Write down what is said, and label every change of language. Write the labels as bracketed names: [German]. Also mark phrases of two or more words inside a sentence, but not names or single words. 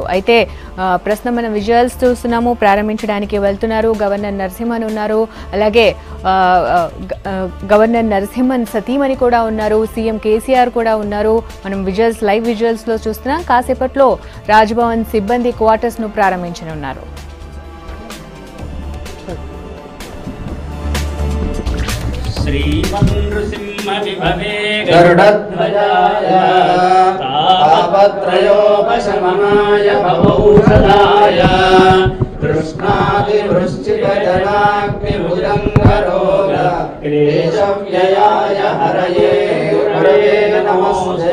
[Telugu] అయితే ప్రస్తుతం మనం విజువల్స్ చూస్తున్నాము. ప్రారంభించడానికి వెళ్తున్నారు గవర్నర్ నరసింహన్ ఉన్నారు. అలాగే గవర్నర్ నరసింహన్ సతీమణి కూడా ఉన్నారు. సీఎం కేసీఆర్ కూడా ఉన్నారు. మనం విజువల్స్, [English] live visuals [Telugu] లో చూస్తున్నాం. కాసేపట్లో రాజ్భవన్ సిబ్బంది క్వార్టర్స్ ను ప్రారంభించనున్నారు. [Sanskrit] गरुडध्वजाय तापत्रयोपशमनाय भवौषधाय कृष्णादिवृश्चिकजनाग्निभुजङ्गरोग क्लेशव्ययाय हरये गुरवे नमोऽस्तु।